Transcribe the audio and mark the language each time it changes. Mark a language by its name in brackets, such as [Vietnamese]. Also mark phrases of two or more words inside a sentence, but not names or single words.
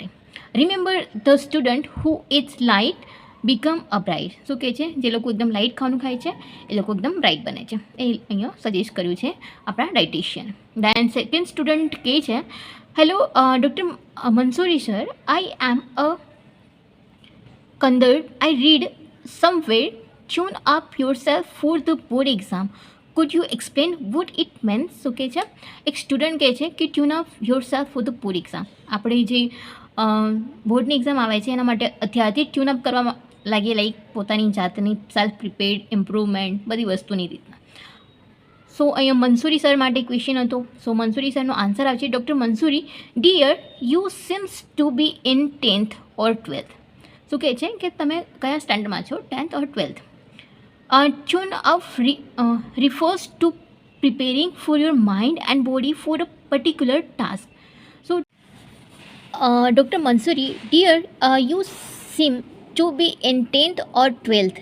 [English] Remember the student who eats light become a bright. [Gujarati] શું કહે છે? જે લોકો એકદમ લાઇટ ખાવાનું ખાય છે એ લોકો એકદમ બ્રાઇટ બને છે, એ અહીંયા સજેસ્ટ કર્યું છે આપણા ડાયટિશિયન. [English] then second student [Gujarati] કહે છે, [English] hello Doctor Mansoori sir, I am a Kandar, I read somewhere, tune up yourself for the board exam. Could you explain what it means? [Gujarati] શું કહે છે? એક સ્ટુડન્ટ કહે છે કે [English] tune up yourself for the board exam. [Gujarati] આપણે જે બોર્ડની એક્ઝામ આવે છે એના માટે અત્યારથી જ [English] tune up [Gujarati] કરવા લાગીએ, લાઈક પોતાની જાતની [English] self prepared, improvement, [Gujarati] બધી વસ્તુની રીતના. સો અહીંયા મંસૂરી સર માટે ક્વેશ્ચન હતો. સો મંસૂરી સરનો આન્સર આવે છે, [English] Doctor Mansoori, dear, you seems to be in 10th or 12th. [Gujarati] શું કહે છે કે તમે કયા સ્ટેન્ડર્ડમાં છો, [English] 10th or 12th? Tune up refers to preparing for your mind and body for a particular task. So, Dr. Mansoori, dear, you seem to be in 10th or 12th.